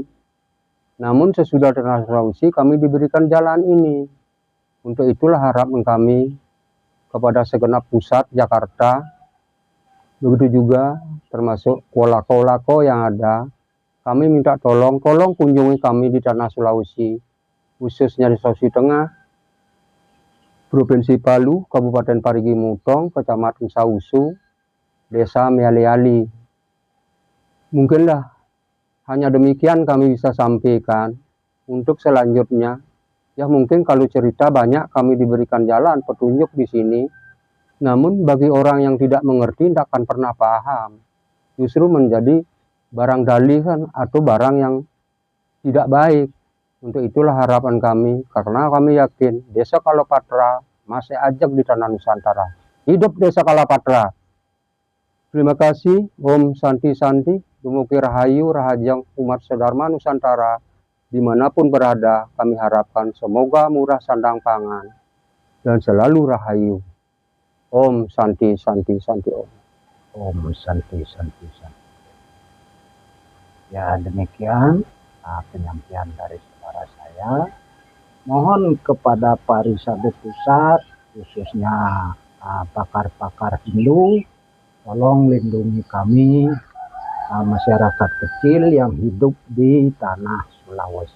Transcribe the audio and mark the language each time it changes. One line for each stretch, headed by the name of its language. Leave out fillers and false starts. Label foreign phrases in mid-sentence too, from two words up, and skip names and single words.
Indonesian: Namun sesudah transformasi kami diberikan jalan ini. Untuk itulah harapan kami kepada segenap pusat Jakarta, begitu juga termasuk kolako-kolako yang ada. Kami minta tolong kunjungi kami di tanah Sulawesi, khususnya di Sulawesi Tengah, Provinsi Palu, Kabupaten Parigi Mutong, Kecamatan Sausu, Desa Meali-ali. Mungkinlah hanya demikian kami bisa sampaikan. Untuk selanjutnya, ya mungkin kalau cerita banyak kami diberikan jalan petunjuk di sini, namun bagi orang yang tidak mengerti tidak akan pernah paham. Justru menjadi barang dalihan atau barang yang tidak baik. Untuk itulah harapan kami, karena kami yakin Desa Kalopatra masih ajak di tanah Nusantara. Hidup Desa Kalopatra. Terima kasih.
Sanskrit: Om Santi Santi.
Balinese: Dumugi Rahayu Rahajang umat Sodharma Nusantara.
Indonesian: Dimanapun berada, kami harapkan semoga murah sandang pangan dan selalu rahayu.
Sanskrit: Om Santi Santi Santi Om. Om Santi Santi Santi.
Indonesian: Ya demikian penyampaian dari saudara saya. Mohon kepada Parisado Pusat, khususnya pakar-pakar Hindu, tolong lindungi kami masyarakat kecil yang hidup di tanah Sulawesi.